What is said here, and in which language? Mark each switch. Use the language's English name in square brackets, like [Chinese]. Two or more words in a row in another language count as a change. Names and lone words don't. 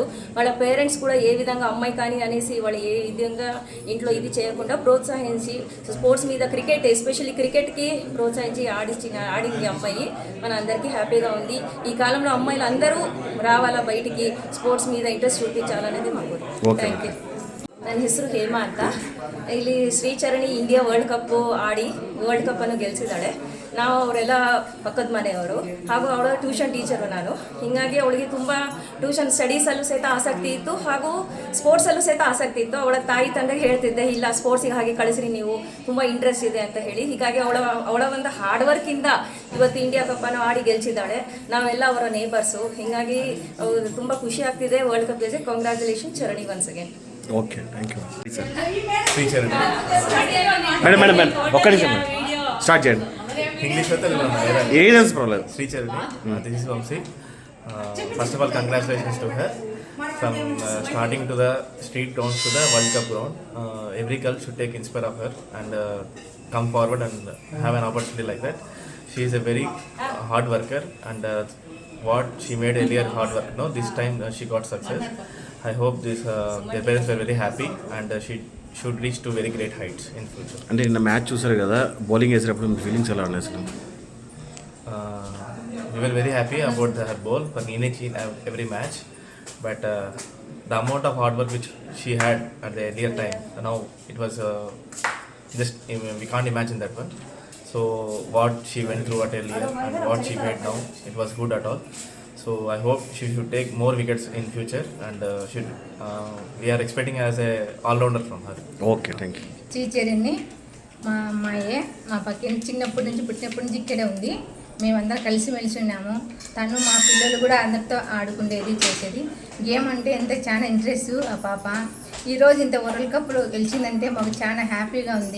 [Telugu] వాళ్ళ పేరెంట్స్ కూడా ఏ విధంగా అమ్మాయి కానీ అనేసి వాళ్ళు ఏ విధంగా ఇంట్లో ఇది చేయకుండా ప్రోత్సహించి స్పోర్ట్స్ మీద క్రికెట్, ఎస్పెషల్లీ క్రికెట్కి ప్రోత్సహించి ఆడింది అమ్మాయి. మన అందరికీ హ్యాపీగా ఉంది. ఈ కాలంలో అమ్మాయిలు అందరూ రావాలా బయటికి, స్పోర్ట్స్ మీద ఇంట్రెస్ట్ చూపించాలనేది మా కోరిక. [English] thank you. [Kannada] ನನ್ನ ಹೆಸರು ಹೇಮಾ ಅಂತ. ಇಲ್ಲಿ ಶ್ರೀಚರಣಿ ಇಂಡಿಯಾ ವರ್ಲ್ಡ್ ಕಪ್ ಆಡಿ ವರ್ಲ್ಡ್ ಕಪ್ಪನ್ನು ಗೆಲ್ಲಿಸಿದ್ದಾಳೆ. ನಾವು ಅವರೆಲ್ಲ ಪಕ್ಕದ ಮನೆಯವರು, ಹಾಗೂ ಅವಳ [English] tuition teacher [Kannada] ನಾನು. ಹೀಗಾಗಿ ಅವಳಿಗೆ ತುಂಬ [English] tuition studies [Kannada] ಸಹಿತ ಆಸಕ್ತಿ ಇತ್ತು, ಹಾಗೂ ಸ್ಪೋರ್ಟ್ಸಲ್ಲೂ ಸಹಿತ ಆಸಕ್ತಿ ಇತ್ತು. ಅವಳ ತಾಯಿ ತಂದೆಗೆ ಹೇಳ್ತಿದ್ದೆ, ಇಲ್ಲ ಸ್ಪೋರ್ಟ್ಸಿಗೆ ಹಾಗೆ ಕಳಿಸ್ರಿ, ನೀವು ತುಂಬ ಇಂಟ್ರೆಸ್ಟ್ ಇದೆ ಅಂತ ಹೇಳಿ. ಹೀಗಾಗಿ ಅವಳ ಒಂದು [English] hard work [Kannada] ಇವತ್ತು ಇಂಡಿಯಾ ಕಪ್ಪನ್ನು ಆಡಿ ಗೆಲ್ಲಿಸಿದ್ದಾಳೆ. ನಾವೆಲ್ಲ ಅವರ ನೇಬರ್ಸು. ಹೀಗಾಗಿ ತುಂಬ ಖುಷಿ ಆಗ್ತಿದೆ ವರ್ಲ್ಡ್ ಕಪ್ ಗೆಲ್ಸಿ. [English] Congratulation Charani once again. Okay, thank you. [Telugu] శ్రీచరణి మేడం ఒక్క నిమిషం స్టార్ట్ చేయండి. ఇంగ్లీష్ ఏజెన్స్ పర్వాలేదు. [English] శ్రీచరణి, this is Vamshi. First of all, congratulations to her. From starting to the street grounds to the World Cup ground, every girl should take inspire of her and come forward and have an opportunity like that. She is a very hard worker, and what she made earlier hard work, no, this time she got success. I hope their parents were very happy, and she should reach to very great heights in future. [Telugu] అంటే నిన్న మ్యాచ్ చూసారు కదా, బౌలింగ్ వేసేటప్పుడు మీ ఫీలింగ్స్ ఎలా ఉన్నాయి అసలు? [English] We were very happy about her ball for each in every match, but the amount of hard work which she had at the earlier time, now it was just we can't imagine that one. So what she went through at earlier and what she made now, it was good at all. So I hope she should take more wickets in future, and we are expecting as a all-rounder from her. Okay, thank you. [Telugu] శ్రీచరణి మా అమ్మాయే. మా పక్కన చిన్నప్పటి నుంచి పుట్టినప్పటి నుంచి ఇక్కడే ఉంది. మేమందరం కలిసిమెలిసి ఉన్నాము. తను మా పిల్లలు కూడా అందరితో ఆడుకునేది, చేసేది. గేమ్ అంటే ఎంత చాలా ఇంట్రెస్ట్ ఆ పాప. ఈరోజు ఇంత వరల్డ్ కప్లో గెలిచిందంటే మాకు చాలా హ్యాపీగా ఉంది.